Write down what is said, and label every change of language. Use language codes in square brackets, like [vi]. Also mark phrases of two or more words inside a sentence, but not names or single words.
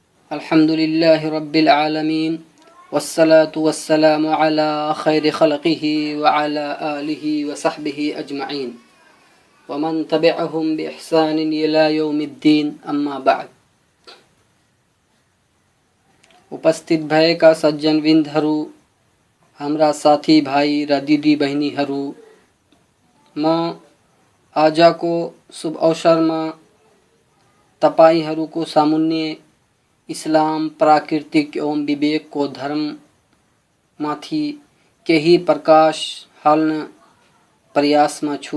[ar] الحمد لله رب العالمين والصلاة والسلام على خير خلقه وعلى آله وصحبه أجمعين ومن تبعهم بإحسان إلى يوم الدين أما بعد. [ne] उपस्थित भएका सज्जनवृन्दहरू, हाम्रा साथी भाइ र दिदी बहिनीहरू, म आजको शुभ अवसरमा तपाईहरूको सामुन्ने इस्लाम, प्राकृतिक एवं विवेक को धर्म माथि केही प्रकाश हाल्न प्रयासमा छु।